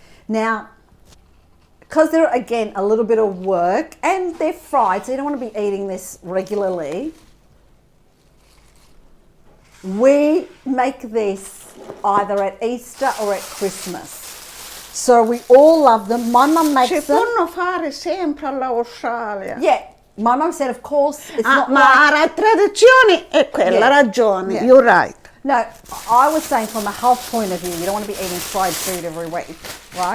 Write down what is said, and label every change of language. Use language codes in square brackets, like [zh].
[en] Now, because they're, again, a little bit of work, and they're fried, so you don't want to be eating this regularly, we make this either at Easter or at Christmas. So we all love them. My mum makes them. [it] Si possono fare sempre all'Australia. [en] Yeah. My mum said, of course, it's not [it] ma la tradizione è quella, ragione, [en] you're right. No, I was saying from a health point of view, you don't want to be eating fried food every week, right?